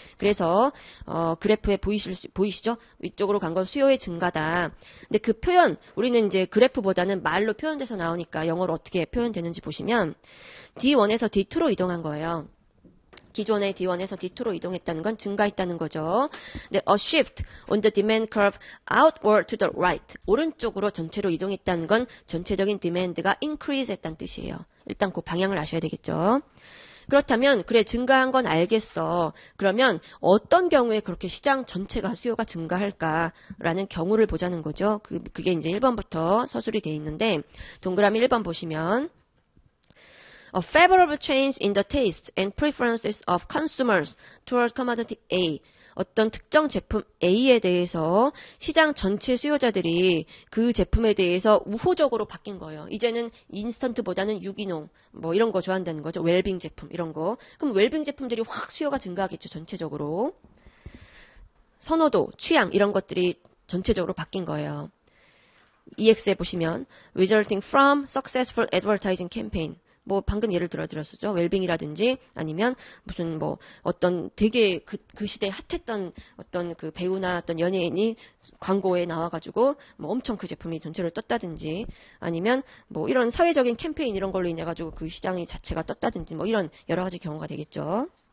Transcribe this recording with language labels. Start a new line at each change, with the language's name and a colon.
Korean: 그래서 그래프에 보이시죠? 위쪽으로 간 건 수요의 증가다. 근데 그 표현 우리는 이제 그래프보다는 말로 표현돼서 나오니까 영어로 어떻게 표현되는지 보시면 D1에서 D2로 이동한 거예요. 기존의 D1에서 D2로 이동했다는 건 증가했다는 거죠.
English: 네, a shift on the demand curve outward to the right.
Korean: 오른쪽으로 전체로 이동했다는 건 전체적인 demand가 increase 했다는 뜻이에요. 일단 그 방향을 아셔야 되겠죠. 그렇다면 그래 증가한 건 알겠어. 그러면 어떤 경우에 그렇게 시장 전체가 수요가 증가할까라는 경우를 보자는 거죠. 그게 이제 1번부터 서술이 되어 있는데 동그라미 1번 보시면
English: A favorable change in the tastes and preferences of consumers toward commodity A.
Korean: 어떤 특정 제품 A에 대해서 시장 전체 수요자들이 그 제품에 대해서 우호적으로 바뀐 거예요. 이제는 인스턴트보다는 유기농 뭐 이런 거 좋아한다는 거죠. 웰빙 제품 이런 거. 그럼 웰빙 제품들이 확 수요가 증가하겠죠. 전체적으로. 선호도, 취향 이런 것들이 전체적으로 바뀐 거예요. EX에 보시면
English: resulting from successful advertising campaign.
Korean: 뭐 방금 예를 들어 드렸었죠. 웰빙이라든지 아니면 무슨 뭐 어떤 되게 그 시대에 핫했던 어떤 그 배우나 어떤 연예인이 광고에 나와가지고 뭐 엄청 그 제품이 전체를 떴다든지 아니면 뭐 이런 사회적인 캠페인 이런 걸로 인해 가지고 그 시장이 자체가 떴다든지 뭐 이런 여러 가지 경우가 되겠죠.